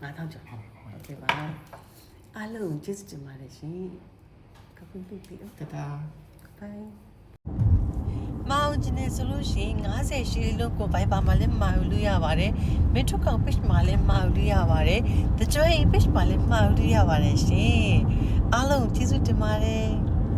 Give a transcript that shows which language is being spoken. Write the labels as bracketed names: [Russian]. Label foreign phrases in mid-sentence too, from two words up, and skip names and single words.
[Burmese] 9000 ကျော်ဟုတ်ကဲ့ပါအားလုံးကျေးဇူးတင်ပါတယ်ရှင်ခပ်ပြီးပြီ တတာ ဘိုင်မောင်ဂျင်းနေဆိုလို့ရှိရင်90ရှိလို့ကို Viber မှာလည်းမှာလို့ရပါတယ်မင်းထုတ်ကောင် page မှာလည်းမှာလို့ရပါတယ်The Joy page မှာလည်းမှာလို့ရပါတယ်ရှင်အားလုံးကျေးဇူးတင်ပါတယ်